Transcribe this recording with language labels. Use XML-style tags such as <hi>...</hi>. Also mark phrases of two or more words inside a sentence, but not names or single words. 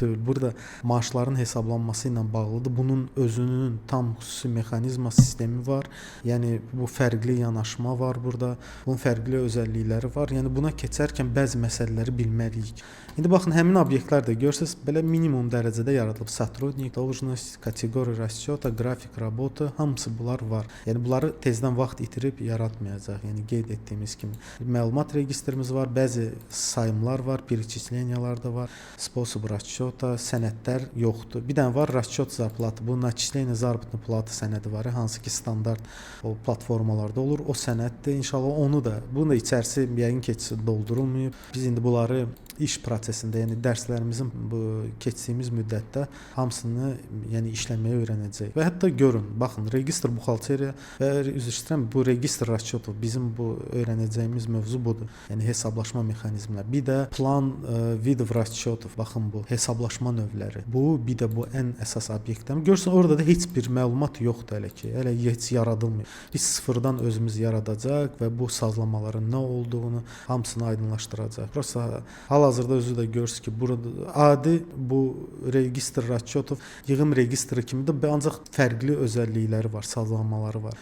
<az>Burada maaşların hesablanması ilə bağlıdır olmalıdır. Bunun özünün tam xüsusi mexanizma sistemi var. Yəni bu fərqli yanaşma var burada. Bunun fərqli özəllikləri var. Yəni buna keçərkən bəzi məsələləri bilməliyik. İndi baxın, həmin obyektlər də görürsüz, belə minimum dərəcədə yaradılıb.</az> <ru>Сотрудник, должность, kateqoriya расчета,</ru> <az>qrafik работы, hamısı bunlar var. Yəni bunları tezdən vaxt itirib yaratmayacaq. Yəni qeyd etdiyimiz kimi məlumat registrimiz var, bəzi sayımlar var, перечислениyalar da var,</az> <ru>способ расчета,</ru> <az>sənədlər yoxdur. Bir dənə var</az> <ru>расчет зарплаты.</ru> <az>Bu</az> <ru>начисление заработной платы</ru> <az>sənədi var, hansı ki standart o platformalarda olur. O sənəddir. İnşallah onu da, bunun da içərisi yəqin ki doldurulmayıb. Biz indi bunları iş prosesində, yəni dərslərimizin bu keçdiyimiz müddətdə hamısını yəni işləməyə öyrənəcəyik. Və hətta görün, baxın, registr buxalteriya və üzr istəyirəm, bu registr расчетов bizim bu öyrənəcəyimiz mövzu budur. Yəni hesablaşma mexanizmləri. Bir də</az> <ru>plan видов расчетов.</ru> <az>Baxın, bu hesablaşma növləri. Bu bir də bu ən əsas obyektdir. Görürsən, orada da heç bir məlumat yoxdur hələ ki. Hələ heç yaradılmıyor. Biz sıfırdan özümüz yaradacaq və bu sazlamaların nə olduğunu hamısını aydınlaşdıracaq. Prosta hal-hazırda özü də görürsünüz ki, burada adi bu registr расчетов yığım registri kimi də ancaq fərqli özəllikləri var, sazlamaları var.</az>